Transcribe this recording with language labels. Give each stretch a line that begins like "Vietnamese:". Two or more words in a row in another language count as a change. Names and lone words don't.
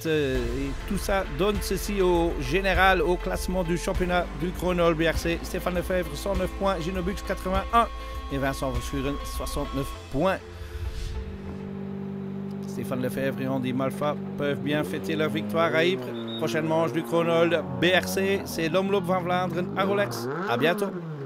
French: Et tout ça donne ceci au général, au classement du championnat du Chronol BRC. Stéphane Lefebvre, 109 points, Gino Bucks, 81 et Vincent Verschuren, 69 points. Stéphane Lefebvre et Andy Malfoy peuvent bien fêter leur victoire à Ypres. Prochaine manche du Chronol BRC, c'est l'Omloop van Vlaanderen à Rolex. À bientôt.